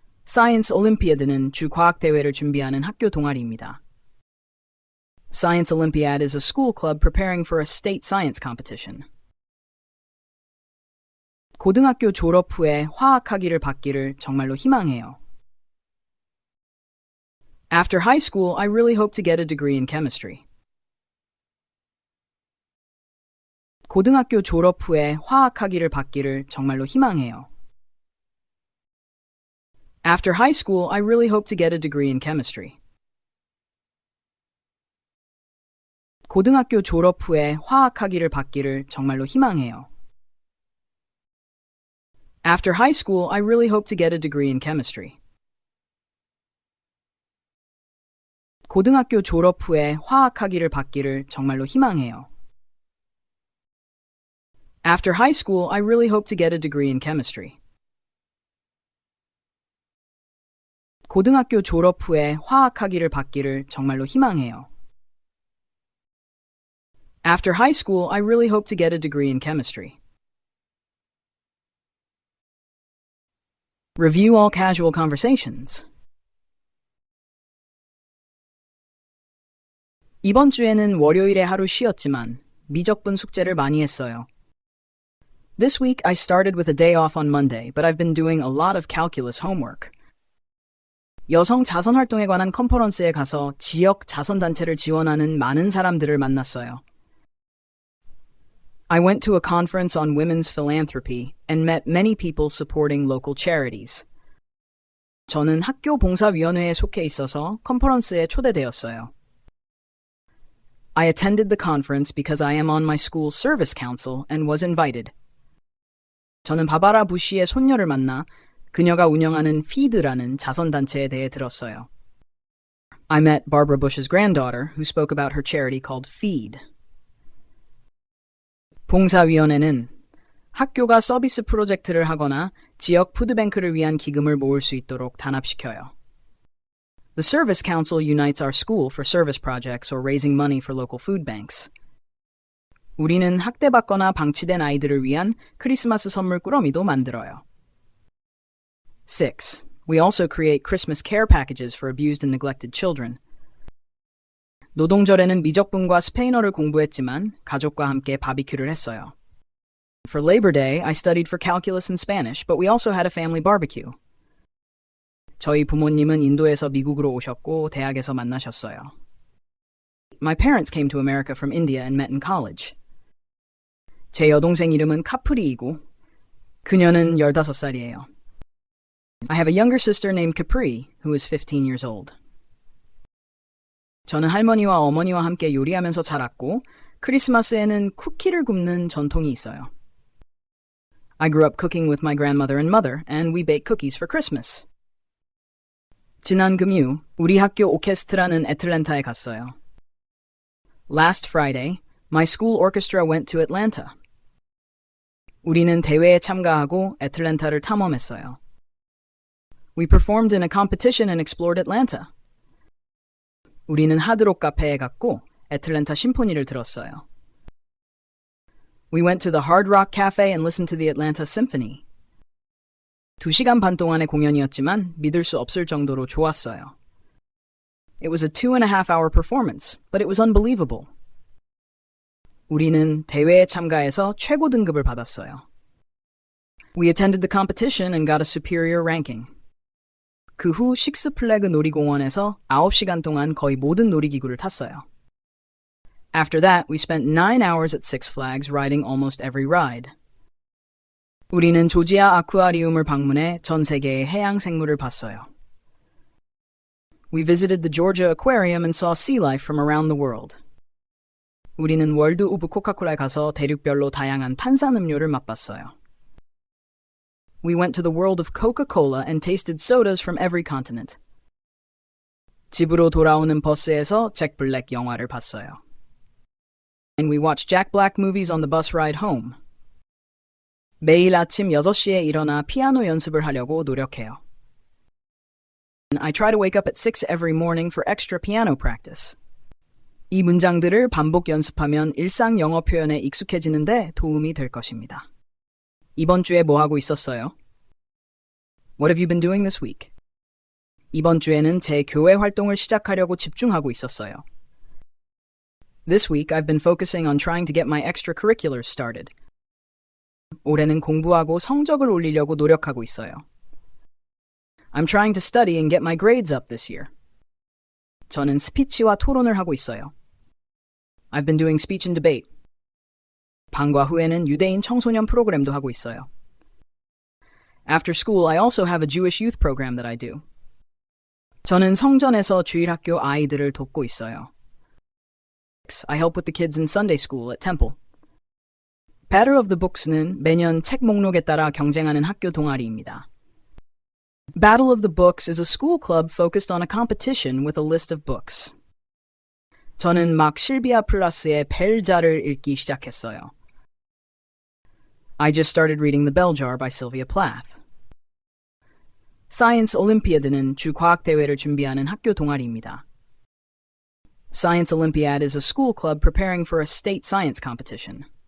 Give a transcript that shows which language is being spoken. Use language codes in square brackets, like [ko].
[ko] Science Olympiad는 주 과학 대회를 준비하는 학교 동아리입니다. [en] Science Olympiad is a school club preparing for a state science competition. [ko] 고등학교 졸업 후에 화학학위를 받기를 정말로 희망해요. [en] After high school, I really hope to get a degree in chemistry. [ko] 고등학교 졸업 후에 화학학위를 받기를 정말로 희망해요. [en] After high school, I really hope to get a degree in chemistry. [ko] 고등학교 졸업 후에 화학학위를 받기를 정말로 희망해요. [en] After high school, I really hope to get a degree in chemistry. [ko] 고등학교 졸업 후에 화학학위를 받기를 정말로 희망해요. [en] After high school, I really hope to get a degree in chemistry. [ko] 고등학교 졸업 후에 화학학위를 받기를 정말로 희망해요. [en] After high school, I really hope to get a degree in chemistry. Review all casual conversations. [ko] 이번 주에는 월요일에 하루 쉬었지만 미적분 숙제를 많이 했어요. [en] This week I started with a day off on Monday, but I've been doing a lot of calculus homework. [ko] 여성 자선 활동에 관한 컨퍼런스에 가서 지역 자선단체를 지원하는 많은 사람들을 만났어요. [en] I went to a conference on women's philanthropy and met many people supporting local charities. [ko] 저는 학교 봉사위원회에 속해 있어서 컨퍼런스에 초대되었어요. [en] I attended the conference because I am on my school's service council and was invited. [ko] 저는 바바라 부시의 손녀를 만나 그녀가 운영하는 FEED라는 자선단체에 대해 들었어요. [en] I met Barbara Bush's granddaughter, who spoke about her charity called FEED. [ko] 봉사위원회는 학교가 서비스 프로젝트를 하거나 지역 푸드뱅크를 위한 기금을 모을 수 있도록 단합시켜요. [en] The Service Council unites our school for service projects or raising money for local food banks. [ko] 우리는 학대받거나 방치된 아이들을 위한 크리스마스 선물 꾸러미도 만들어요. 6. [en] We also create Christmas care packages for abused and neglected children. [ko] 노동절에는 미적분과 스페인어를 공부했지만 가족과 함께 바비큐를 했어요. [en] For Labor Day, I studied for calculus and Spanish, but we also had a family barbecue. [ko] 저희 부모님은 인도에서 미국으로 오셨고 대학에서 만나셨어요. [en] My parents came to America from India and met in college. [ko] 제 여동생 이름은 카프리이고 그녀는 15살이에요. [en] I have a younger sister named Capri, who is 15 years old. [ko] 저는 할머니와 어머니와 함께 요리하면서 자랐고 크리스마스에는 쿠키를 굽는 전통이 있어요. [en] I grew up cooking with my grandmother and mother, and we bake cookies for Christmas. [ko] 지난 금요, 우리 학교 오케스트라는 애틀랜타에 갔어요. [en] Last Friday, my school orchestra went to Atlanta. [ko] 우리는 대회에 참가하고 애틀랜타를 탐험했어요. [en] We performed in a competition and explored Atlanta. [ko] 우리는 하드록 카페에 갔고 애틀랜타 심포니를 들었어요. [en] We went to the Hard Rock Cafe and listened to the Atlanta Symphony. [ko] 2시간 반 동안의 공연이었지만 믿을 수 없을 정도로 좋았어요. [en] It was a 2.5-hour performance, but it was unbelievable. [ko] 우리는 대회에 참가해서 최고 등급을 받았어요. [en] We attended the competition and got a superior ranking. [ko] 그 후 식스플래그 놀이공원에서 9시간 동안 거의 모든 놀이기구를 탔어요. [en] After that, we spent 9 hours at Six Flags riding almost every ride. [ko] 우리는 조지아 아쿠아리움을 방문해 전 세계의 해양 생물을 봤어요. [en] We visited the Georgia Aquarium and saw sea life from around the world. [ko] 우리는 월드 오브 코카콜라에 가서 대륙별로 다양한 탄산음료를 맛봤어요. [en] We went to the world of Coca-Cola and tasted sodas from every continent. [ko] 집으로 돌아오는 버스에서 잭 블랙 영화를 봤어요. [en] And we watched Jack Black movies on the bus ride home. [ko] 매일 아침 6시에 일어나 피아노 연습을 하려고 노력해요. [en] I try to wake up at 6 every morning for extra piano practice. [ko] 이 문장들을 반복 연습하면 일상 영어 표현에 익숙해지는데 도움이 될 것입니다. 이번 주에 뭐 하고 있었어요? [en] What have you been doing this week? [ko] 이번 주에는 제 교회 활동을 시작하려고 집중하고 있었어요. [en] This week I've been focusing on trying to get my extracurriculars started. [ko] 올해는 공부하고 성적을 올리려고 노력하고 있어요. [en] I'm trying to study and get my grades up this year. [ko] 저는 스피치와 토론을 하고 있어요. [en] I've been doing speech and debate. [ko] 방과 후에는 유대인 청소년 프로그램도 하고 있어요. [en] After school, I also have a Jewish youth program that I do. [ko] 저는 성전에서 주일학교 아이들을 돕고 있어요. [en] I help with the kids in Sunday school at Temple. [ko] Battle of the Books는 매년 책 목록에 따라 경쟁하는 학교 동아리입니다. [en] Battle of the Books is a school club focused on a competition with a list of books. [ko] 저는 막 실비아 플라스의 벨자를 읽기 시작했어요. [en] I just started reading The Bell Jar by Sylvia Plath. [ko] Science Olympiad는 주 과학 대회를 준비하는 학교 동아리입니다. [en] Science Olympiad is a school club preparing for a state science competition.